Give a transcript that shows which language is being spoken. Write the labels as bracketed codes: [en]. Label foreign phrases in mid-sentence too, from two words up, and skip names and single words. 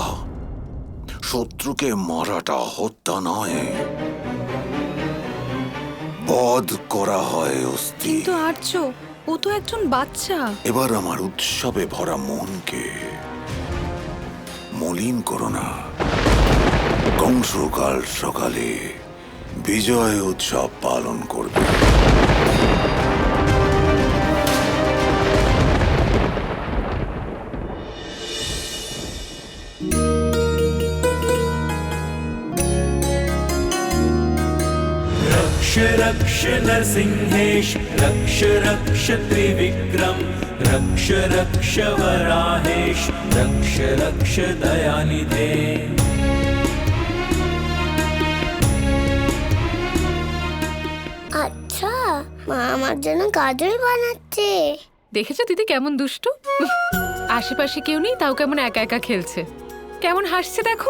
[bn] শত্রুকে মারাটা হত্যা নয়, বধ করা হয় অস্থি। কিন্তু আর্য, ও তো একজন বাচ্চা। এবার আমার উৎসবে ভরা মনকে মলিন করো না। কংস কাল সকালে বিজয় উৎসব পালন করবে। [sa] रक्ष रक्ष नरसिंहेश रक्ष रक्ष त्रिविक्रम रक्ष रक्ष वराहेश रक्ष रक्ष दयानिधे। [bn] আচ্ছা, মা আমার জন্য কাজল বানাচ্ছে। দেখেছো দিদি কেমন দুষ্টু? আশেপাশে কেউ নেই তাও কেমন একা একা খেলছে, কেমন হাসছে দেখো।